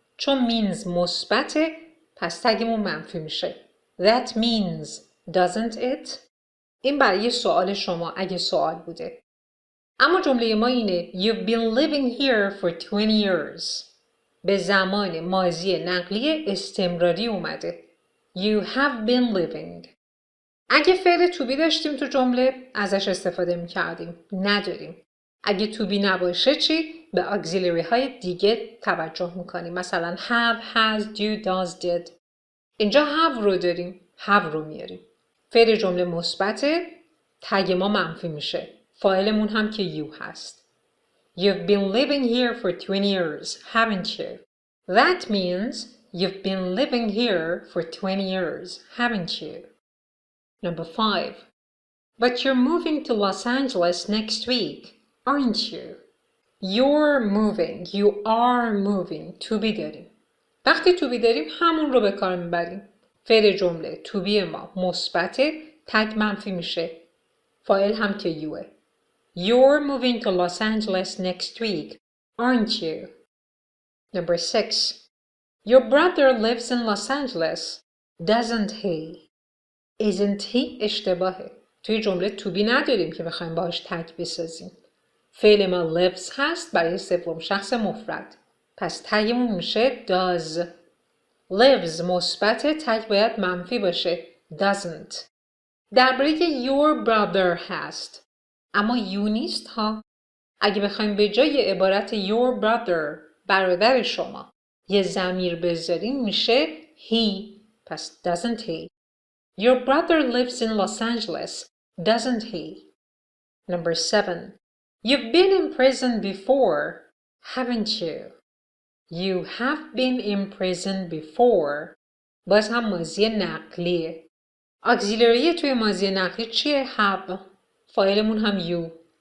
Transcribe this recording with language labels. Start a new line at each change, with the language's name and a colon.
Persian: چون means مثبته پس تگمون منفی میشه.
English: That means doesn't it.
Persian: این برای سوال شما اگه سوال بوده. اما جمله ما اینه
English: You've been living here for 20 years.
Persian: به زمان ماضی نقلی استمراری اومده.
English: You have been living.
Persian: اگه فعل to be داشتیم تو جمله ازش استفاده میکردیم. نداریم. اگه to be نباشه چی؟ به auxiliary های دیگه توجه میکنیم.
English: مثلا have, has, do, does, did.
Persian: اینجا have رو داریم. have رو میاریم. فعل جمله مثبته، تگ ما منفی میشه. فاعلمون هم که you هست.
English: You've been living here for 20 years, haven't you? That means you've been living here for 20 years, haven't you? Number 5. But you're moving to Los Angeles next week, aren't you? You're moving, you are moving.
Persian: To be داریم. وقتی to be داریم همون رو به کار میبریم. فعل جمله to be ما مثبته، تگ منفی میشه. فاعل هم که youه.
English: You're moving to Los Angeles next week, aren't you? Number 6. Your brother lives in Los Angeles, doesn't he?
Persian: Isn't he اشتباهه. توی جمله to be نداریم که بخوایم باهاش تگ بسازیم. فعل ما lives هست برای سوم شخص مفرد. پس تگمون میشه does. lives مثبت، تگ باید منفی باشه.
English: doesn't.
Persian: درباره your brother هست. اما you نیست ها. اگه بخوایم به جای عبارت your brother برادر شما یه ضمیر بذاریم میشه he.
English: پس doesn't he. Your brother lives in Los Angeles, doesn't he? Number 7. You've been in prison before, haven't you? You have been in prison before.
Persian: باز هم ماضی نقلیه. auxiliary توی ماضی نقلی چیه؟ have. فاعلمون هم you.